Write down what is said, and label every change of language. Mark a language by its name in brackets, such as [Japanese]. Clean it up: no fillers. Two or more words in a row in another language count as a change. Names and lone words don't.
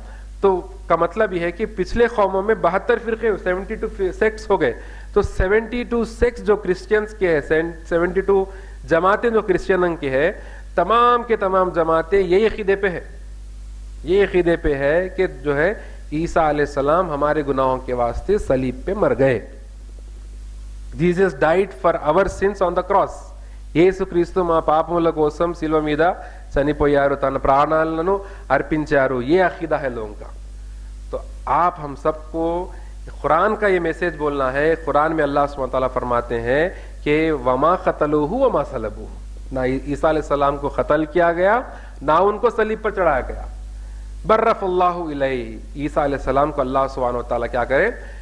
[Urdu] تو کا مطلب یہ ہے کہ پچھلے قوموں میں 72 فرقے 72 سیکٹس ہو گئے. تو 72 سیکٹس جو کرسچنس کے ہیں، 72 جماعتیں جو کرسچن کی ہے، تمام کے تمام جماعتیں یہی عقیدے پہ ہے، یہ عقیدے پہ ہے کہ جو ہے عیسیٰ علیہ السلام ہمارے گناہوں کے واسطے صلیب پہ مر گئے. [English] Jesus died for our sins on the cross. [Telugu] యేసుక్రీస్తు మా పాపముల కోసం శిలువ మీద చనిపోయారు, తన ప్రాణాలను అర్పించారు. [Urdu] یہ عقیدہ ہے لوگوں کا. تو آپ ہم سب کو قرآن کا یہ میسج بولنا ہے. قرآن میں اللہ سبحانہ تعالیٰ فرماتے ہیں کہ [Arabic] وما قتلوہ وما صلبوہ، [Urdu] نہ عیسیٰ علیہ السلام کو قتل کیا گیا نہ ان کو صلیب پر چڑھایا گیا. [Arabic] برف اللہ علیہ، [Urdu] عیسیٰ علیہ السلام کو اللہ سبحانہ تعالیٰ کیا کرے؟